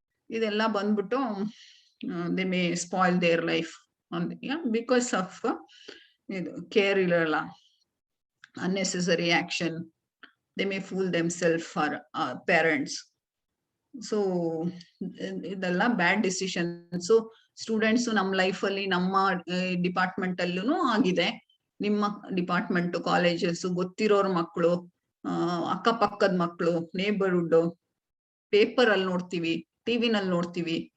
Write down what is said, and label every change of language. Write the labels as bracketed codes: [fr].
[kn] ಇದೆಲ್ಲ ಬಂದ್ಬಿಟ್ಟು [en] they may spoil their life because of [kn] ಇದು ಕೇರ್ ಇರಲ್ಲ, [en] unnecessary action. They may fool themselves for parents. So [kn] ಇದೆಲ್ಲ [en] Bad decisions. [kn] Students ನಮ್ಮ ಲೈಫಲ್ಲಿ, ನಮ್ಮ ಡಿಪಾರ್ಟ್ಮೆಂಟ್ ಅಲ್ಲೂ ಆಗಿದೆ. ನಿಮ್ಮ ಡಿಪಾರ್ಟ್ಮೆಂಟ್, ಕಾಲೇಜಸ್, ಗೊತ್ತಿರೋರ್ ಮಕ್ಕಳು, ಅಕ್ಕಪಕ್ಕದ ಮಕ್ಕಳು, ನೇಬರ್ಹುಡ್, ಪೇಪರ್ ಅಲ್ಲಿ ನೋಡ್ತೀವಿ, ಟಿವಿನಲ್ಲಿ ನೋಡ್ತೀವಿ.